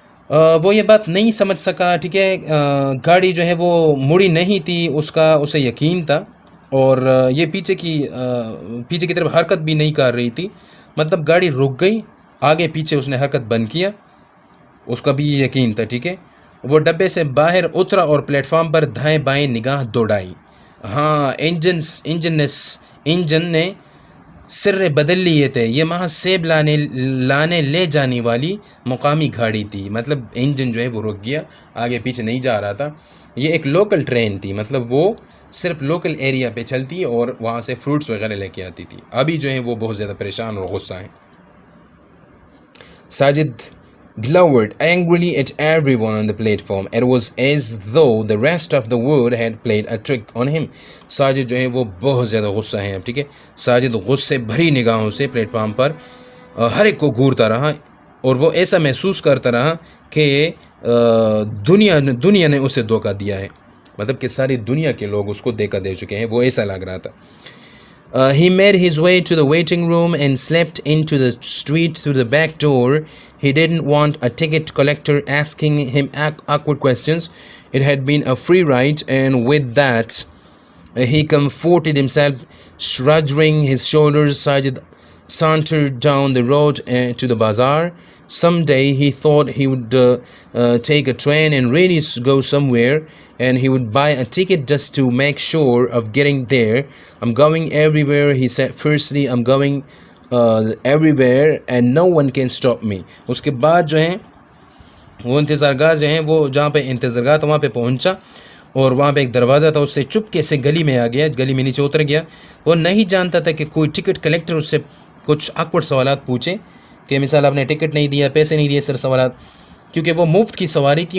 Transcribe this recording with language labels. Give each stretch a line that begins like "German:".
Urdu: وہ یہ بات نہیں سمجھ سکا, ٹھیک ہے, گاڑی جو ہے وہ مڑی نہیں تھی, اسے یقین تھا, اور یہ پیچھے کی طرف حرکت بھی نہیں کر رہی تھی. مطلب گاڑی رک گئی, آگے پیچھے اس نے حرکت بند کیا, اس کا بھی یہ یقین تھا, ٹھیک ہے. وہ ڈبے سے باہر اترا اور پلیٹ فارم پر دائیں بائیں نگاہ دوڑائی. ہاں, انجن نے سر بدل لیے تھے. یہ وہاں سیب لانے لے جانے والی مقامی گاڑی تھی. مطلب انجن جو ہے وہ رک گیا, آگے پیچھے نہیں جا رہا تھا. یہ ایک لوکل ٹرین تھی, مطلب وہ صرف لوکل ایریا پہ چلتی اور وہاں سے فروٹس وغیرہ لے کے آتی تھی. ابھی جو ہے وہ بہت زیادہ پریشان اور غصہ ہیں.
English: Sajid glowered angrily at everyone on the platform. It was as though the rest of the world had played a trick on him.
Urdu: Sajid جو ہے وہ بہت زیادہ غصہ ہیں اب, ٹھیک ہے. ساجد غصے بھری نگاہوں سے پلیٹ فارم پر ہر ایک کو گھورتا رہا اور وہ ایسا محسوس کرتا رہا کہ دنیا نے اسے دھوکہ دیا ہے. مطلب کہ ساری دنیا کے لوگ اس کو دھوکہ دے چکے ہیں, وہ ایسا لگ رہا تھا.
English: He made his way to the waiting room and slept into the street through the back door. He didn't want a ticket collector asking him awkward questions. It had been a free ride, and with that, he comforted himself, shrugging his shoulders. Sajid sauntered down the road to the bazaar. Someday he thought he would take a train and really go somewhere, and he would buy a ticket just to make sure of getting there. I'm going everywhere, he said. Firstly, I'm going everywhere and no one can stop me.
Urdu: उसके बाद जो हैं वो इंतज़ारगाह जो हैं वो जहाँ पे इंतज़ारगाह था वहाँ पे पहुँचा اور وہاں پہ ایک دروازہ تھا. اس سے چپکے سے گلی میں آ گیا, گلی میں نیچے اتر گیا. وہ نہیں جانتا تھا کہ کوئی ٹکٹ کلیکٹر اس سے کچھ آکورڈ سوالات پوچھے کہ مثال آپ نے ٹکٹ نہیں دیا, پیسے نہیں دیے, سر سوالات, کیونکہ وہ مفت کی سواری تھی.